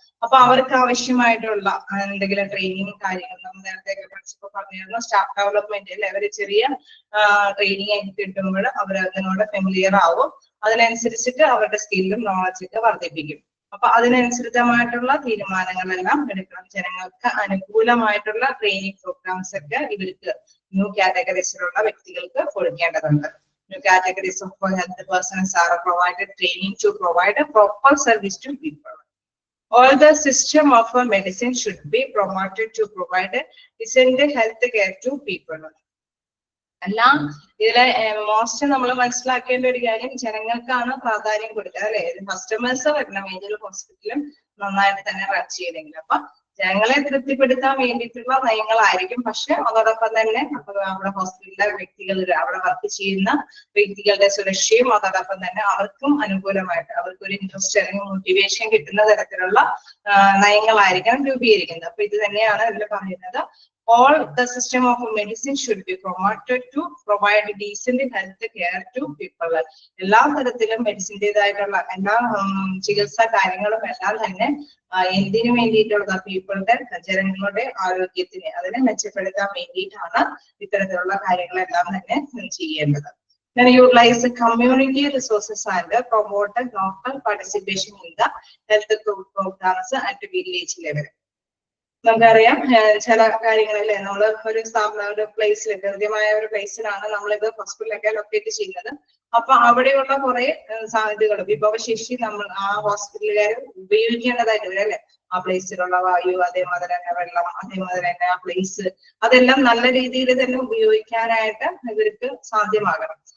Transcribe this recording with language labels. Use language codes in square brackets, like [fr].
[ml] അപ്പൊ അവർക്ക് ആവശ്യമായിട്ടുള്ള എന്തെങ്കിലും ട്രെയിനിങ് കാര്യങ്ങൾ നമ്മൾ നേരത്തെ പഠിച്ചപ്പോൾ പറഞ്ഞിരുന്നു, സ്റ്റാഫ് ഡെവലപ്മെന്റ് അല്ലെ, അവര് ചെറിയ ട്രെയിനിങ് ആയിട്ട് കിട്ടുമ്പോൾ അവർ അതിനോട് ഫെമിലിയർ ആവും. അതിനനുസരിച്ചിട്ട് അവരുടെ സ്കില്ലും നോളജൊക്കെ വർദ്ധിപ്പിക്കും. അപ്പൊ അതിനനുസൃതമായിട്ടുള്ള തീരുമാനങ്ങളെല്ലാം എടുക്കണം. ജനങ്ങൾക്ക് അനുകൂലമായിട്ടുള്ള ട്രെയിനിങ് പ്രോഗ്രാംസ് ഒക്കെ ഇവർക്ക് ന്യൂ കാറ്റഗറീസിലുള്ള വ്യക്തികൾക്ക് കൊടുക്കേണ്ടതുണ്ട്. [en] New categories of health personnel are provided training to provide a proper service to people. All the system of medicine should be promoted to provide decent health care to people. [ml] എല്ലാം ഇതിലെ most നമ്മൾ മനസ്സിലാക്കേണ്ട ഒരു കാര്യം ജനങ്ങൾക്കാണ് പ്രാധാന്യം കൊടുക്കുക അല്ലെ. Customers വരണം ഏതൊരു ഹോസ്പിറ്റലും നന്നായിട്ട് തന്നെ റൺ ചെയ്തെങ്കിൽ. അപ്പൊ ജനങ്ങളെ തൃപ്തിപ്പെടുത്താൻ വേണ്ടിയിട്ടുള്ള നയങ്ങളായിരിക്കും. പക്ഷെ അതോടൊപ്പം തന്നെ അവിടെ ഹോസ്പിറ്റലിലെ വ്യക്തികൾ, അവിടെ വർക്ക് ചെയ്യുന്ന വ്യക്തികളുടെ സുരക്ഷയും അതോടൊപ്പം തന്നെ അവർക്കും അനുകൂലമായിട്ട് അവർക്കൊരു ഇൻട്രസ്റ്റ് അല്ലെങ്കിൽ മോട്ടിവേഷൻ കിട്ടുന്ന തരത്തിലുള്ള നയങ്ങളായിരിക്കണം രൂപീകരിക്കുന്നത്. അപ്പൊ ഇത് തന്നെയാണ് ഇതിൽ പറയുന്നത്. [en] All the system of medicine should be promoted to provide decent health care to people. [ml] എല്ലാ തരത്തിലും മെഡിസിൻ്റെതായിട്ടുള്ള എല്ലാ ചികിത്സാ കാര്യങ്ങളും എല്ലാം തന്നെ എന്തിനു വേണ്ടിയിട്ടുള്ള പീപ്പിളുടെ ജനങ്ങളുടെ ആരോഗ്യത്തിന് അതിനെ മെച്ചപ്പെടുത്താൻ വേണ്ടിയിട്ടാണ് ഇത്തരത്തിലുള്ള കാര്യങ്ങളെല്ലാം തന്നെ ചെയ്യേണ്ടത്. [en] Then utilize community resources and promote local participation in the health programs at village level. [ml] നമുക്കറിയാം ചില കാര്യങ്ങളല്ലേ നമ്മൾ ഒരു ഒരു പ്ലേസിൽ കൃത്യമായ ഒരു പ്ലേസിലാണ് നമ്മളിത് ഹോസ്പിറ്റലൊക്കെ ലൊക്കേറ്റ് ചെയ്യുന്നത്. അപ്പൊ അവിടെയുള്ള കുറെ സാധ്യതകൾ വിഭവശേഷി നമ്മൾ ആ ഹോസ്പിറ്റലുകാർ ഉപയോഗിക്കേണ്ടതായിട്ട് വരും അല്ലെ. ആ പ്ലേസിലുള്ള വായു, അതേമാതിരി തന്നെ വെള്ളം, അതേമാതിരി തന്നെ ആ പ്ലേസ്, അതെല്ലാം നല്ല രീതിയിൽ തന്നെ ഉപയോഗിക്കാനായിട്ട് ഇവർക്ക് സാധ്യമാകണം.